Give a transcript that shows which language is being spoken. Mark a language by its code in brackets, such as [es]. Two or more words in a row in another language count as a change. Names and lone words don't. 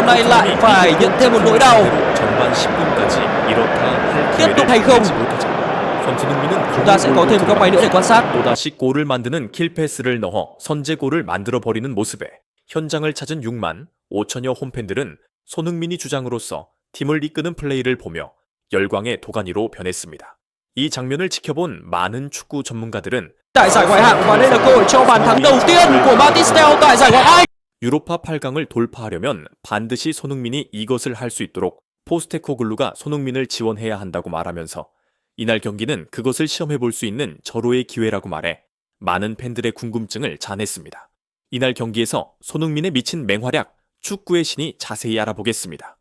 [vi] Hôm nay lại phải nhận thêm một nỗi đau. [ko] 전반 10분까지 이렇다 할 [vi] Tiếp tục [ko] 기회를 [vi] hay không? [ko] 내지 못하자 손흥민은 [vi] Chúng ta sẽ có thêm một góc máy nữa để quan sát. [ko] 또다시 골을 만드는 킬패스를 넣어 선제골을 만들어버리는 모습에 현장을 찾은 6만 5천여 홈팬들은 손흥민이 주장으로서 팀을 이끄는 플레이를 보며 열광의 도가니로 변했습니다. 이 장면을 지켜본 많은 축구 전문가들은 [vi] Tại giải Ngoại hạng và đây là cơ hội cho bàn thắng đầu tiên của Batisteo tại giải Ngoại hạng. [ko] 유로파 8강을 돌파하려면 반드시 손흥민이 이것을 할 수 있도록 포스테코글루가 손흥민을 지원해야 한다고 말하면서 이날 경기는 그것을 시험해 볼 수 있는 절호의 기회라고 말해 많은 팬들의 궁금증을 자아냈습니다. 이날 경기에서 손흥민의 미친 맹활약, 축구의 신이 자세히 알아보겠습니다.